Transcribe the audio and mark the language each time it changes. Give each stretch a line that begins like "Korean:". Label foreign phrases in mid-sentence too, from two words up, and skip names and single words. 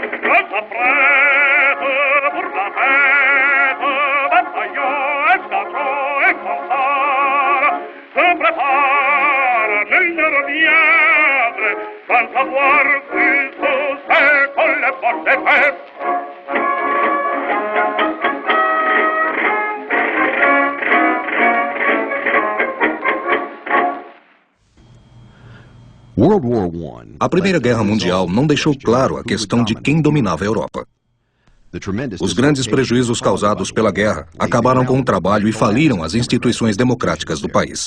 French: On s'apprête pour la fête, bataillon, escadron et fanfare. Se prépare, nul ne reviendra, sans savoir plus où c'est qu'on les porte des fêtes.
Portuguese: A Primeira Guerra Mundial não deixou claro a questão de quem dominava a Europa. Os grandes prejuízos causados pela guerra acabaram com o trabalho e faliram as instituições democráticas do país.